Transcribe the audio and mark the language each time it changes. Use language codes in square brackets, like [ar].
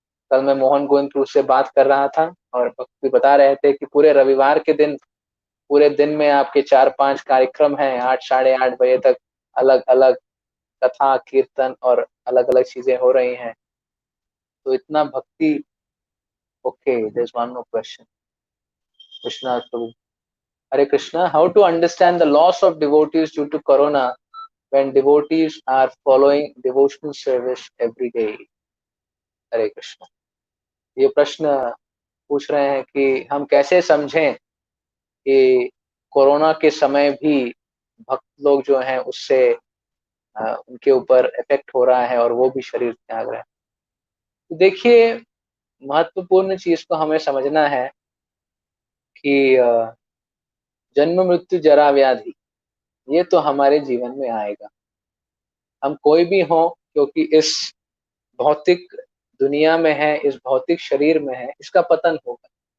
[hi] कल मैं मोहन गोविंदपुर से बात कर रहा था और भक्ति बता रहे थे कि पूरे रविवार के दिन, पूरे दिन में आपके 4-5 कार्यक्रम हैं, 8 साढ़े 8 बजे तक अलग अलग कथा कीर्तन और अलग अलग चीजें हो रही हैं। तो इतना भक्ति। [en] Okay, there is one more question. [hi] Krishna Prabhu. [en] Hare Krishna, how to understand the loss of devotees due to corona when devotees are following devotional service every day? [hi] हरे कृष्णा। ये प्रश्न पूछ रहे हैं कि हम कैसे समझें कि कोरोना के समय भी भक्त लोग जो हैं उससे उनके ऊपर इफेक्ट हो रहा है और वो भी शरीर त्याग रहे हैं। तो देखिए, महत्वपूर्ण चीज को हमें समझना है कि जन्म मृत्यु जरा व्याधि ये तो हमारे जीवन में आएगा, हम कोई भी हो, क्योंकि इस भौतिक दुनिया में है, इस भौतिक शरीर में है, इसका पतन होगा।